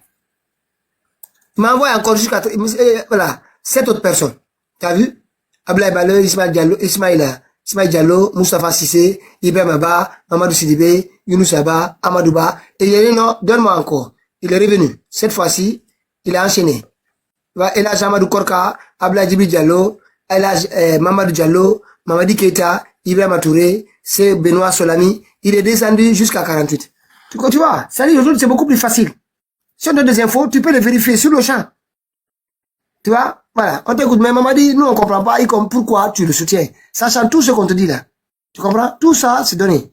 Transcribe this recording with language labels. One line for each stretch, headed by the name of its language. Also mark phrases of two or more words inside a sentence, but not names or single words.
French: Il m'a envoyé encore jusqu'à, voilà, 7 autres personnes. Tu as vu? Ablaye Bale, Ismaïl Diallo, Moustapha Sissé, Ibrahim Abba, Mamadou Sidibé, Younous Abba, Amadou Ba. Et il a dit non, donne-moi encore. Il est revenu. Cette fois-ci, il a enchaîné. Elhaj Amadou Korka, Ablaye Djibril Diallo, Mamadou Diallo, Mamadi Keita, Ibrahim Touré, c'est Benoît Solami. Il est descendu jusqu'à 48. Tu vois? Ça dit aujourd'hui, c'est beaucoup plus facile. Si on donne des infos, tu peux les vérifier sur le champ. Tu vois? Voilà. On t'écoute, mais maman dit, nous, on comprend pas, pourquoi tu le soutiens. Sachant tout ce qu'on te dit là. Tu comprends? Tout ça, c'est donné.